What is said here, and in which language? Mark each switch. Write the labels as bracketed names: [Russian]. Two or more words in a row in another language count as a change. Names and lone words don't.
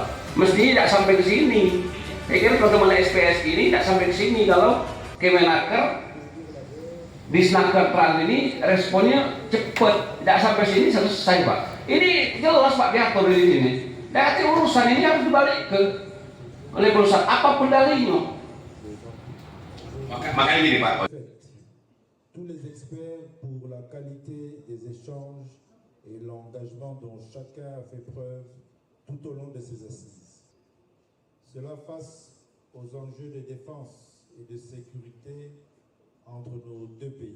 [Indonesian] Mestinya tidak sampai ke sini. Saya kira teman-teman SPS ini tidak sampai ke sini kalau Kemenaker, Disnaker Trans ini responnya cepat, tidak sampai sini selesai, Pak. Ini jelas Pak diatur di sini. Nanti urusan ini harus dibalik oleh perusahaan apapun dalihnya. Makanya gini Pak. [French] Tous les experts pour la qualité des échanges et l'engagement dont chacun a fait preuve tout au long de ces assises. Cela face aux enjeux de défense et de sécurité entre nos deux pays.